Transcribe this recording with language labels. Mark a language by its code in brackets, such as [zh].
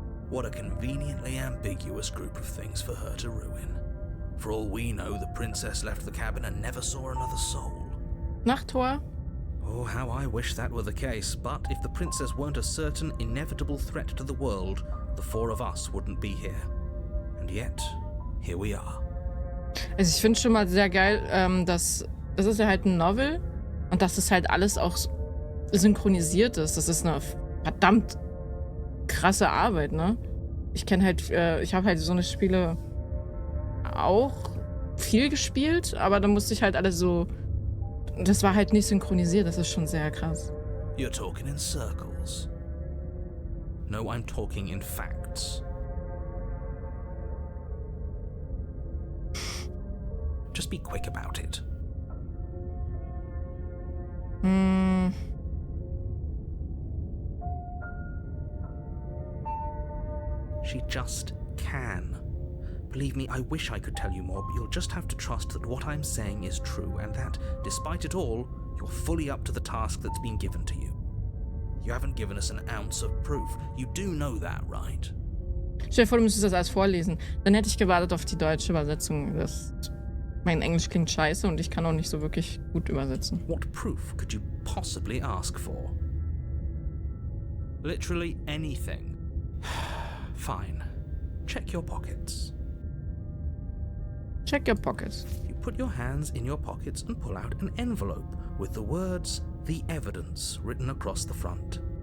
[en] What a conveniently ambiguous group of things for her to ruin. For all we know, the princess left the cabin and never saw another soul. Nachttor? Oh, how I wish that were the case, but if the princess weren't a certain, inevitable threat to the world, the four of us wouldn't be here. And yet, here we are. [de] Also ich finde schon mal sehr geil, dass das ist ja halt ein Novel und dass das halt alles auch synchronisiert ist. Das ist eine verdammt krasse Arbeit, ne? Ich kenne halt, ich habe halt so eine Spiele auch viel gespielt, aber da musste ich halt alles so, das war halt nicht synchronisiert, das ist schon sehr krass. [en] You're talking in circles. No, I'm talking in facts. Just be quick about it. She just can. Believe me, I wish I could tell you more, but you'll just have to trust that what I'm saying is true, and that, despite it all, you're fully up to the task that's been given to you. You haven't given us an ounce of proof. You do know that, right? [de] Stell dir vor, du müsstest das alles vorlesen. Dann hätte ich gewartet auf die deutsche Übersetzung. Mein Englisch klingt scheiße und ich kann auch nicht so wirklich gut übersetzen. [en] What proof could you possibly ask for? Literally anything. Fine. Check your pockets. Check your pockets. You put your hands in your pockets and pull out an envelope with the words, "The Evidence," written across the front.